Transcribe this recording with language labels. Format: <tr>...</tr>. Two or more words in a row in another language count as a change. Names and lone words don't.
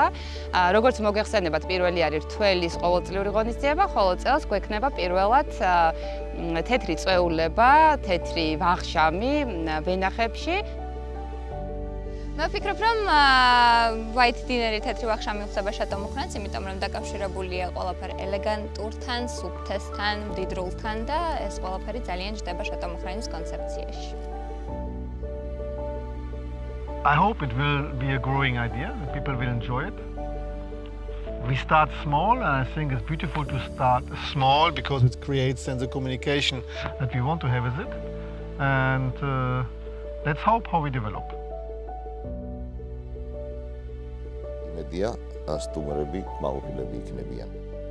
<ka>როგორც მოგეხსენებათ, პირველი არის რთველის ყოველწლიური ღონისძიება, ხოლო წელს გვექნება პირველად თეთრი წვეულება, თეთრი ვახშამი ვენახებში. მე ვფიქრობ, რომ</ka> <en>white dinner-</en> <ka>ი თეთრი ვახშამი ხდება შატო მუხრანს, იმიტომ რომ დაკავშირებულია ყველაფერი ელეგანტურთან, სუფთესთან, მდიდრულთან და ეს ყველაფერი ძალიან ჯდება შატო მუხრანის კონცეფციაში.</ka> <en>I hope it will be a growing idea and people will enjoy it. We start small and I think it's beautiful to start small because it creates sense of communication that we want to have with it. And let's hope how we develop.</en> <ka>იმედია სტუმრები მაყოფილები იქნებიან.</ka>